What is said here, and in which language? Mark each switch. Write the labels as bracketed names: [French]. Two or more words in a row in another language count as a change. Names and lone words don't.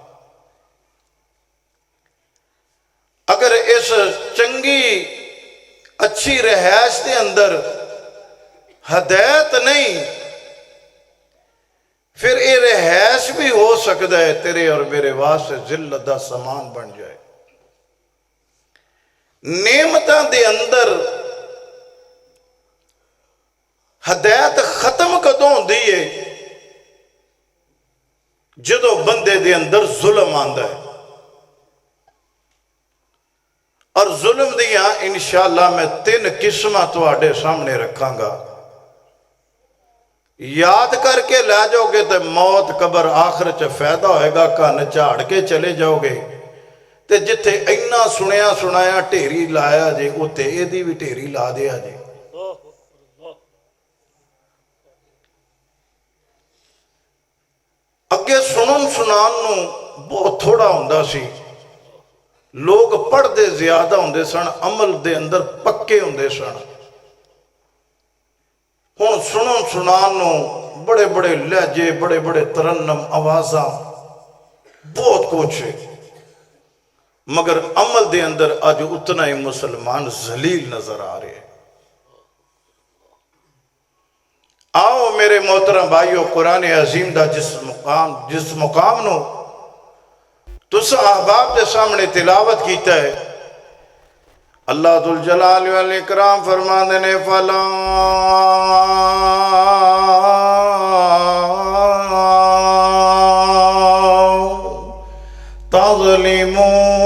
[Punjabi] اگر اس چنگی اچھی رہائش دے اندر ہدایت نہیں پھر اے رہائش بھی ہو سکتا ہے تیرے اور میرے واسطے ذلت دا سامان بن جائے۔ نعمتاں دے اندر ہدایت ختم کدوں ہوندی ہے جدو بندے دے اندر ظلم آندا ہے۔ اور ظلم دیاں انشاءاللہ میں 3 قسمہ تواڈے سامنے رکھاں گا، یاد کر کے لے جاؤ گے تو موت قبر آخرت چ فائدہ ہوئے گا، کان جھاڑ کے چلے جاؤ گے تے جتھے اینا سنایا ٹھیری لایا جے اتے ایدی بھی ٹھیری لا دیا جے۔ اگے سنان نو بہت تھوڑا ہوندہ سی، لوگ پڑھ دے زیادہ ہوندے سن، عمل دے اندر پکے ہوندے سن۔ ہن سنان نو بڑے بڑے لہجے، بڑے بڑے ترنم، آوازاں بہت کچھ ہے، مگر عمل دے اندر [Urdu] آج اتنا ہی مسلمان ذلیل نظر آ رہے ہیں۔ [Punjabi] میرے محترم بھائیو قرآن عظیم دا جس مقام نو تس احباب دے سامنے تلاوت کیتا ہے اللہ [Arabic] ذوالجلال والاکرام [Punjabi] فرماندے نے [Arabic] فلا تظلموا